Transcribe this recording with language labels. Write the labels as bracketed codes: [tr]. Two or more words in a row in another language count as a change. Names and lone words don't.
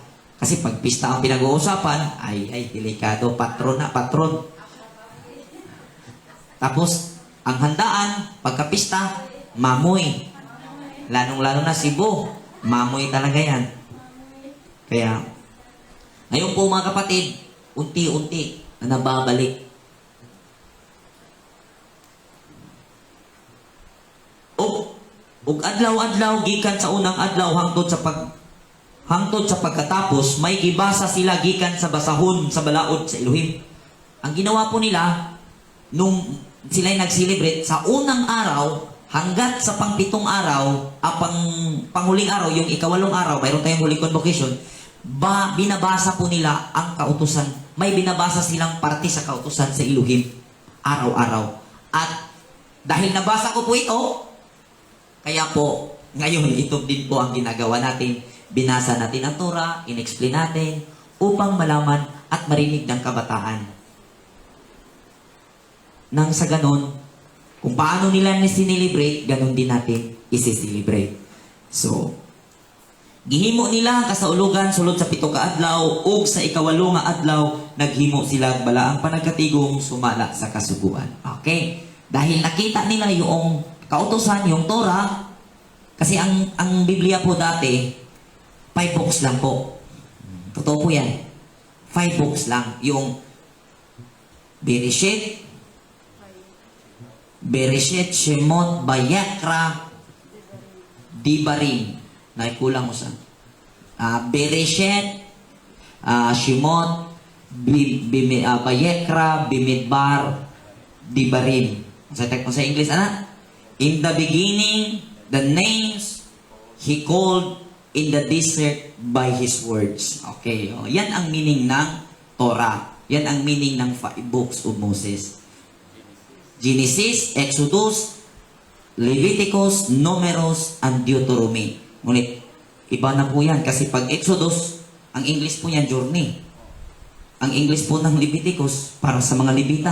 [tl] Kasi pag pista ang pinag-uusapan, ay, delikado, patron na, patron. Tapos, ang handaan, pagkapista, mamoy. Lalong-lalo na Cebu, mamoy talaga yan. Kaya, ngayon po mga kapatid, unti-unti na nababalik. [ceb] Ug adlaw-adlaw gikan sa unang adlaw hangtod sa pagkatapos, may gibasa sila gikan sa basahon sa balaod sa Elohim. [tl] Ang ginawa po nila nung sila'y nag-celebrate sa unang araw hanggat sa pang-7 araw, panghuling araw, yung ikawalong araw, mayroon tayong huling convocation, binabasa po nila ang kautusan. May binabasa silang parte sa kautusan sa Elohim araw-araw. At dahil nabasa ko po ito, kaya po ngayon ito din po ang ginagawa natin. Binasa natin ang Torah, in-explain natin upang malaman at marinig ng kabataan. Nang sa ganon, kung paano nila sinilibrate, ganon din natin isi-celebrate. So, [ceb] Gihimo nila ang kasaulugan sulod sa 7 ka adlaw ug sa ikawalo nga adlaw naghimo sila og balaang panagkatigom sumala sa kasuguan. Okay? [tl] Dahil nakita nila yung kautusan, yung Torah, kasi ang Biblia po dati 5 books lang po. Totoo po yan. 5 books lang. Yung Bereshit, Shemot, Vayikra, Devarim. Naikulang mo sa Bereshit, Shemot, Vayikra, Bimidbar, Devarim. [ceb] Sa English, ana? [en] In the beginning, the names He called in the desert by His words. [tl] Okay, yan ang meaning ng Torah. Yan ang meaning ng 5 [en] books of Moses. Genesis, Exodus, Leviticus, Numeros, and Deuteronomy. [tl] Ngunit, iba na po yan. Kasi pag Exodus, ang English po yan, journey. Ang English po ng Leviticus, para sa mga Levita.